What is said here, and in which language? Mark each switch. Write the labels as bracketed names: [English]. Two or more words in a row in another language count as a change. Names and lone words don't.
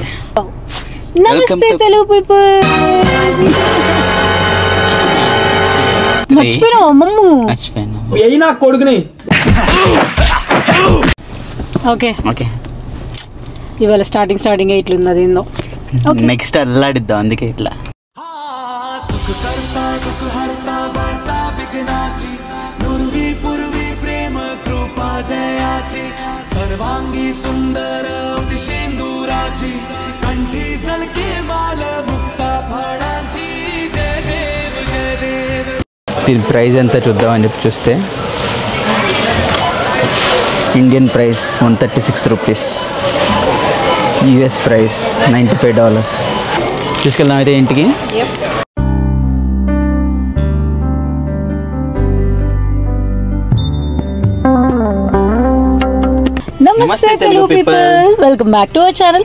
[Telugu] నమస్తే [English] Telugu people. [Telugu] మర్చిపోయినా మమ్ము, మర్చిపోయినా అయినా కొడుకుని. ఓకే ఓకే, ఇవాళ స్టార్టింగ్ ఇట్లుంది. అది ఏందో నెక్స్ట్ అల్లాడిద్దాం, అందుకే ఇట్లా. [Marathi] सर्वांगी सुंदर शेंदुराची कंठी सलके माल मुक्ता फळाची जय देव जय देव. [Telugu] దీని ప్రైస్ ఎంత చూద్దామని చెప్పి చూస్తే [English] Indian price [Telugu] 136 రూపీస్, [English] US price [Telugu] $95. తీసుకెళ్దాం అయితే ఇంటికి. [English] Namaste Telugu people, welcome back to our channel.